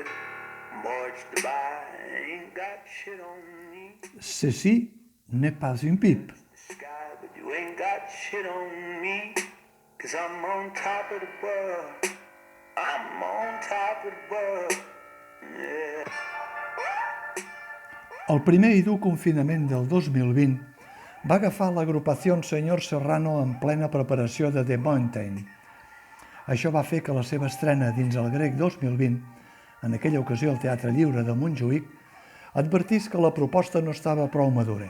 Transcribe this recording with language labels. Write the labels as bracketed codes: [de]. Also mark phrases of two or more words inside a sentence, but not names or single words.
[en] March Dubai ain't got shit on me. [fr] Ceci n'est pas une pipe. [en] Sky, but you ain't got shit on me. 'Cause I'm on top of the world. I'm on top of the world. Yeah. [ca] El primer i dur confinament del 2020 va agafar l'agrupació Senyor Serrano en plena preparació de The Mountain. Això va fer que la seva estrena dins el Grec 2020, en aquella ocasió al Teatre Lliure de Montjuïc, advertís que la proposta no estava prou madura.